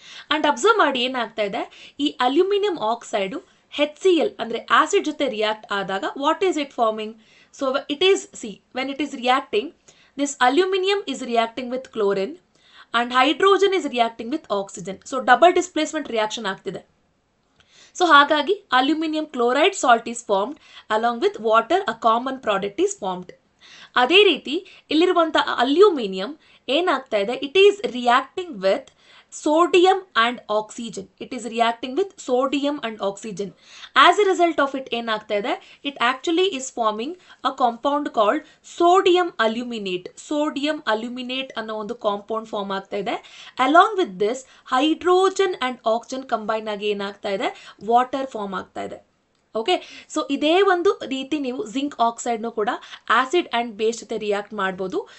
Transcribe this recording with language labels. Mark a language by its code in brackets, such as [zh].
[kn] And observe ಮಾಡಿ ಏನಾಗ್ತಾ ಇದೆ, ಈ ಅಲ್ಯೂಮಿನಿಯಂ ಆಕ್ಸೈಡು HCl ಅಂದರೆ ಆಸಿಡ್ ಜೊತೆ ರಿಯಾಕ್ಟ್ ಆದಾಗ [en] What is it forming? So it is when it is reacting, this aluminium is reacting with chlorine and hydrogen is reacting with oxygen. So double displacement reaction ಆಗ್ತಿದೆ. So ಹಾಗಾಗಿ aluminium chloride salt is formed along with water, a common product is formed. ಅದೇ ರೀತಿ ಇಲ್ಲಿರುವಂಥ aluminium ಏನಾಗ್ತಾ ಇದೆ, it is reacting with sodium and oxygen. It is reacting with sodium and oxygen. As a result of it [kn] ಏನಾಗ್ತಾ ಇದೆ, [en] it actually is forming a compound called sodium aluminate. [kn] Sodium aluminate ಅನ್ನೋ ಒಂದು compound form ಆಗ್ತಾ ಇದೆ. Along with this hydrogen and oxygen combine ಆಗಿ ಏನಾಗ್ತಾ ಇದೆ, water form ಆಗ್ತಾ ಇದೆ. ಓಕೆ, ಸೊ ಇದೇ ಒಂದು ರೀತಿ ನೀವು ಜಿಂಕ್ ಆಕ್ಸೈಡ್ನು ಕೂಡ ಆಸಿಡ್ ಆ್ಯಂಡ್ ಬೇಸ್ ಜೊತೆ ರಿಯಾಕ್ಟ್ ಮಾಡ್ಬೋದು.